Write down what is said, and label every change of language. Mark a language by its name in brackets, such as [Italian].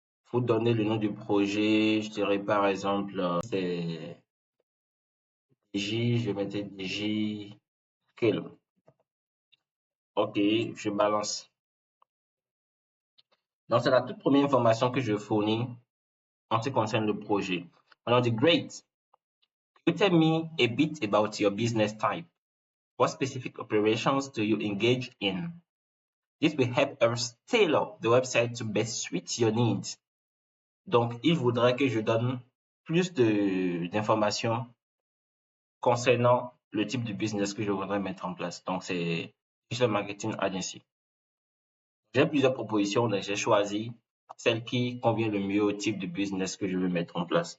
[French] Vous donnez le nom du projet, je dirais par exemple, c'est DJ, je mettais DJ Scale. Ok, je balance. Donc, c'est la toute première information que je fournis en ce qui concerne le projet. On dit, great. [English] Could you tell me a bit about your business type? What specific operations do you engage in? This will help us tailor the website to best suit your needs. [French] Donc, il voudrait que je donne plus d'informations concernant le type de business que je voudrais mettre en place. Donc, c'est Digital Marketing Agency. J'ai plusieurs propositions, donc j'ai choisi celle qui convient le mieux au type de business que je veux mettre en place.